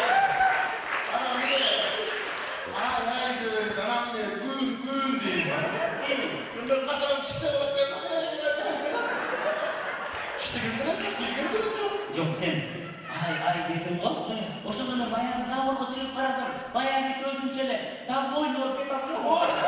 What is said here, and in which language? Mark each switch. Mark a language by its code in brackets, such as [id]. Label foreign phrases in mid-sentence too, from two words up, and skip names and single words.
[kk] Ана міне, ай деп еді, ана міне, гүл деймін. Жоқ, сен ай дедің ғой. [ky] Ошондо баягы заводго чыгып карасам, баягы өзүнчө эле довольный болуп кетип атыр.